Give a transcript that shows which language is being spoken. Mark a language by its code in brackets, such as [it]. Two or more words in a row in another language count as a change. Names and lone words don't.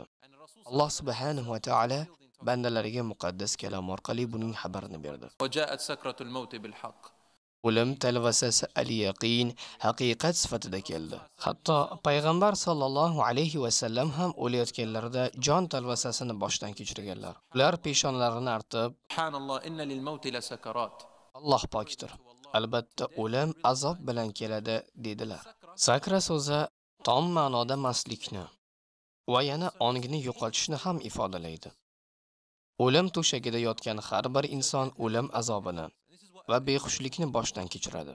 [uz] Alloh [ar] سبحانه وتعالى [uz] bandalariga muqaddas kalom orqali buning xabarini berdi. [ar] وجاءت سكرة الموت بالحق. [uz] O'lim talvasasi al-yaqin haqiqat sifatida keldi. Hatto payg'ambar [ar] صلى الله عليه وسلم [uz] ham o'layotganlarida jon talvasasini boshdan kechirganlar. Ular peshonalarini artib, Subhanalloh, [ar] إن للموت لسكرات. [uz] Alloh pokdir. Albatta o'lim azob bilan keladi dedilar. Sakra so'zi tom ma'noda mastlikni va yana ongni yo'qotishni ham ifodalaydi. O'lim to'shagida yotgan har bir inson o'lim azobini va behushlikni boshdan kechiradi.